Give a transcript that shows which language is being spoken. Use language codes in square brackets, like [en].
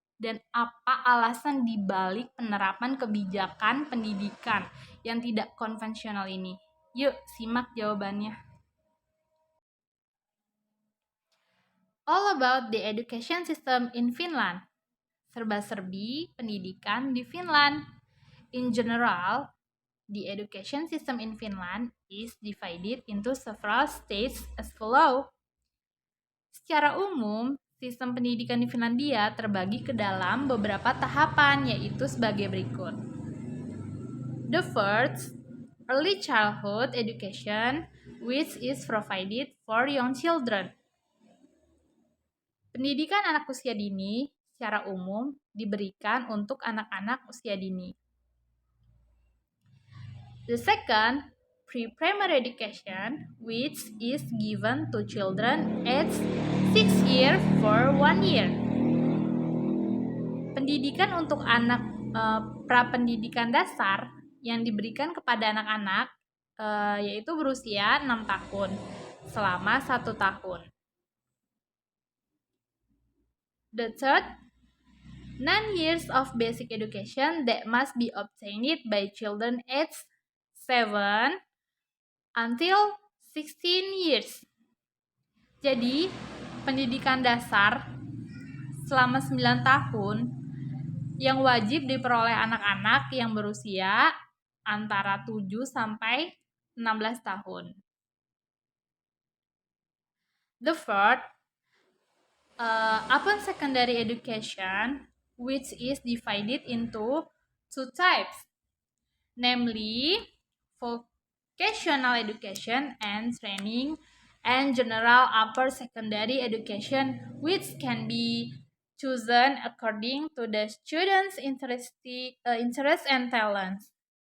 [id] Dan apa alasan dibalik penerapan kebijakan pendidikan yang tidak konvensional ini? Yuk, simak jawabannya. [en] All about the education system in Finland. [id] Serba-serbi pendidikan di Finland. [en] In general, the education system in Finland is divided into several stages as follows. [id] Secara umum, sistem pendidikan di Finlandia terbagi ke dalam beberapa tahapan, yaitu sebagai berikut. [en] The first, early childhood education, which is provided for young children. [id] Pendidikan anak usia dini secara umum diberikan untuk anak-anak usia dini. [en] The second, pre-primary education, which is given to children aged 6 years for 1 year. [id] Pendidikan untuk anak prapendidikan dasar yang diberikan kepada anak-anak yaitu berusia 6 tahun selama 1 tahun. [en] The third, 9 years of basic education that must be obtained by children aged 7 until 16 years. [id] Jadi, pendidikan dasar selama 9 tahun yang wajib diperoleh anak-anak yang berusia antara 7 sampai 16 tahun. [en] The fourth, upon secondary education, which is divided into 2 types, namely vocational education and training, and general upper secondary education, which can be chosen according to the student's interest and talents.